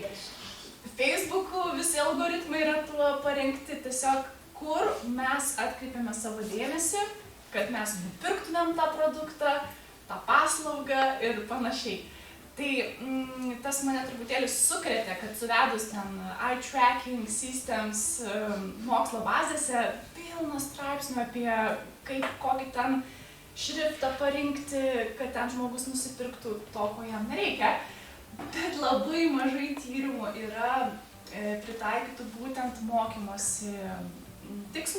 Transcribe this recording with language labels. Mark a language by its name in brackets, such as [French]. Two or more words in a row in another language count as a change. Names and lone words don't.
[Lithuanian] Facebook'u visi algoritmai yra tuo parengti, tiesiog kur mes atkreipiame savo dėmesį, kad mes nupirktumėm tą produktą, tą paslaugą ir panašiai. Tai tas mane truputėlį sukrėtė, kad suvedus ten [English] eye tracking systems [Lithuanian] mokslo bazėse pilna straipsnių apie kokį ten šriftą parinkti, kad ten žmogus nusipirktų to, ko jam nereikia. Bet labai mažai tyrimų yra pritaikytų būtent mokymosi tikslui.